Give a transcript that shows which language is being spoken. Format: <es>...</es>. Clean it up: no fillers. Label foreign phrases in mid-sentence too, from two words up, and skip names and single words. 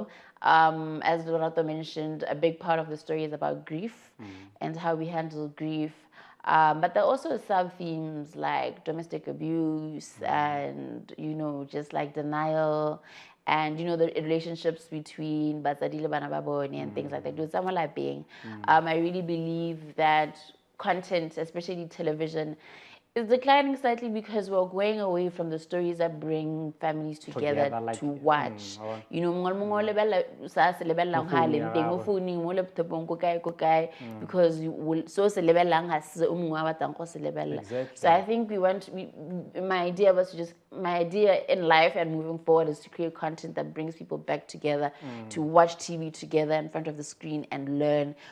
<en>As Lorato mentioned, a big part of the story is about grief and how we handle grief. But there are also sub-themes like domestic abuse and, just like denial and, the relationships between</en> <tn>Batsadi le Bana ba bone</tn> <en>and things like that. I really believe that content, especially television, is declining slightly because we're going away from the stories that bring families together to watch. Because so I think my idea in life and moving forward is to create content that brings people back together, to watch TV together in front of the screen and learn.</en>